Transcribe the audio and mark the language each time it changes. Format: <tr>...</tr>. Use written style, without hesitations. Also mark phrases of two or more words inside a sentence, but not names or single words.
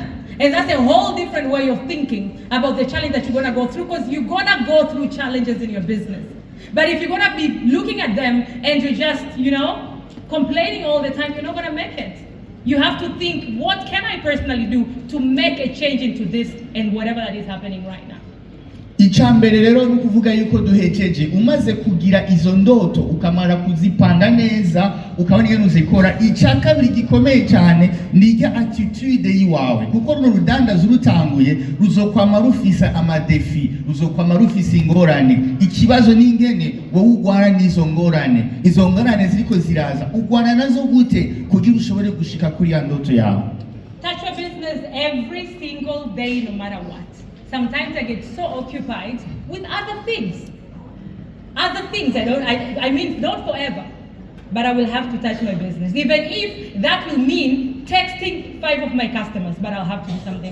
<en>And that's a whole different way of thinking about the challenge that you're going to go through, because you're going to go through challenges in your business. But if you're going to be looking at them and you're just, complaining all the time, you're not going to make it. You have to think, what can I personally do to make a change into this and whatever that is happening right now.</en> <rn>Ichambere rero nukuvuga yuko duhejeje umaze kugira izo ndoto ukamara kuzipanga neza ukabona iyo uzikora. Icyakabiri gikomeye cyane ni attitude yiwawe, kuko runo rudandaza rutanguye ruzokwama rufisa amadefi, ruzokwama rufisa ingorane. Ikibazo n'ingene wowe ugwana n'izo ngorane. Izo ngorane ziriko ziraza ugwana nazo gute kugira ushobore gushika kuri ya ndoto yawe.</rn> <en>Touch your business every single day, no matter what. Sometimes I get so occupied with other things. Other things, I mean, not forever, but I will have to touch my business. Even if that will mean texting 5 of my customers, but I'll have to do something.</en>